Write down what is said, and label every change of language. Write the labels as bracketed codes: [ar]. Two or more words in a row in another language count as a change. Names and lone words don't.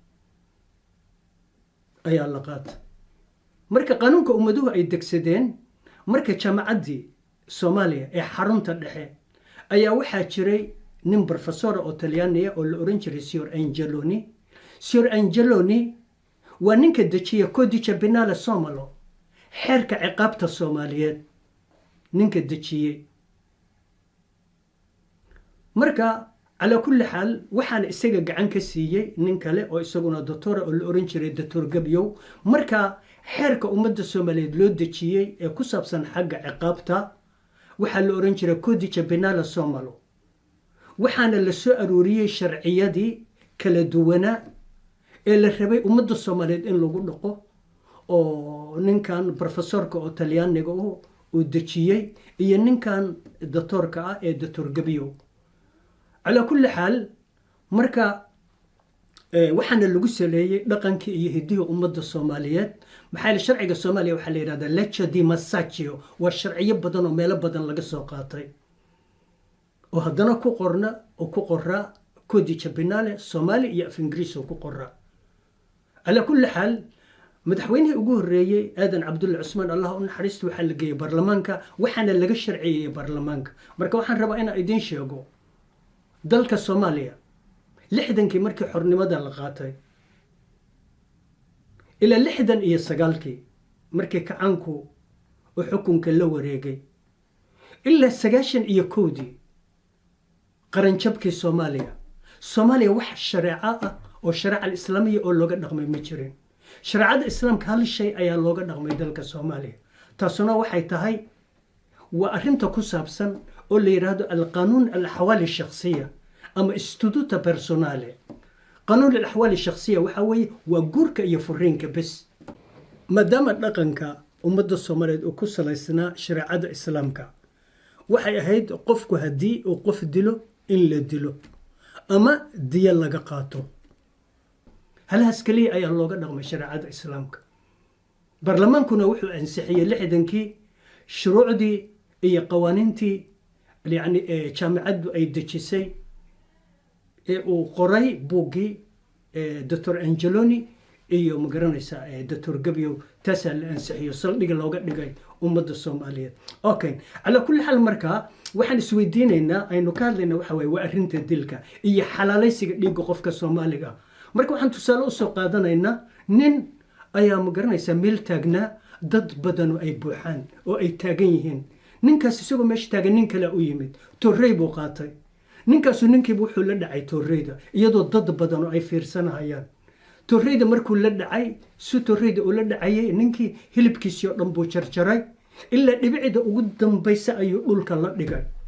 [so] ayaa la qaatay marka qaanuunka ummaduhu ay degsadeen marka jaamacaddii Soomaaliya ee xarunta dhexe ayaa waxaa jiray nin professor oo Talyaaniya oo la oran jiray Signor Angeloni waa ninka dejiya [it] Codice Penale Somalo [so] xeerka ciqaabta Soomaaliyeed ninka dejiyey marka [ar] على كل حال [so] waxaan isaga gacan ka siiyay nin kale oo isaguna doctor oo la oran jiray Dr. Gabyow marka xeerka ummadda Soomaaliyeed loo dejiyay ee ku saabsan xagga ciqaabta waxa la oran jiray [it] Codice Penale Somalo [so] waxaana la soo arooriyay sharciyadii kala duwana ee la rabay ummadda Soomaaliyeed in lagu dhaqo oo ninkan professorka oo Talyaaniga uu dejiyay iyo ninkan doctorka ah ee Dr. Gabyow [ar] على كل حال [so] مركا waxaana lagu saleeyay dhaqankii iyo hidihi ummadda Soomaaliyeed maxay sharciga Soomaaliya waxa la yiraahdaa [it] legge di Massacio [so] waa sharciyo badan oo meelo badan laga soo qaatay oo haddana ku qorra [it] Codice Penale [so] Soomaali iyo af Ingiriis ku qorra [ar] على كل حال [so] madaxweynihii ugu horreeyay aadan cabdulla cusmaan allah u naxariisto waxa la geeyay baarlamaanka waxaana laga sharciyay baarlamaanka marka waxaan rabaa inaan idin sheego dalka Soomaaliya 60kii markii xornimada la qaatay ila 69kii markii kacaanku oo xukunka la wareegay ila 91dii qaranjabkii Soomaaliya wax shariico ah oo shariica islaamiga oo looga dhaqmay ma jirin shariicada islaamka hal shay ayaa looga dhaqmay dalka Soomaaliya taasuna waxay tahay waa arrinta ku saabsan oo la yiraahdo [ar] القانون الأحوال الشخصية [so] ama [it] istuduta personale [ar] قانون الأحوال الشخصية [so] waxa weeye waa guurka iyo furiinka bas maadaama dhaqanka ummadda Soomaaliyeed oo ku salaysnaa shariicada islaamka waxay ahayd qofku hadii uu qof dilo in la dilo ama diya laga qaato halhaas kaliya ayaa looga dhaqmay shariicada islaamka baarlamaankuna wuxuu ansixiyay 60kii shuruucdii iyo qawaaniintii yani jaamacaddu ay dejisay ee uu qoray buuggii Dr. Angeloni iyo magaranaysa Dr. Gabyow taasoo la ansixiyo saldhiga looga dhigay ummadda Soomaaliyeed okay [ar] على كل حال [so] marka waxaan isweydiinaynaa aynu ka hadlaynaa waxa weeye waa arrinta dilka iyo xalaalaysiga dhiigga qofka Soomaaliga marka waxaan tusaale u soo qaadanaynaa nin ayaa magaranaysa meel taagnaa dad badan oo ay buuxaan oo ay taagan yihiin ninkaas isagoo meesha taagan nin kale u yimid torrey buu qaatay ninkaasu ninkiiba wuxuu la dhacay torreyda iyadoo dad badan oo ay fiirsanayaan torreyda markuu la dhacay su torreyda uu la dhacayay ninkii hilibkiisii oo dhan buu jarjaray ilaa dhibicda ugu dambaysa ayuu dhulka la dhigay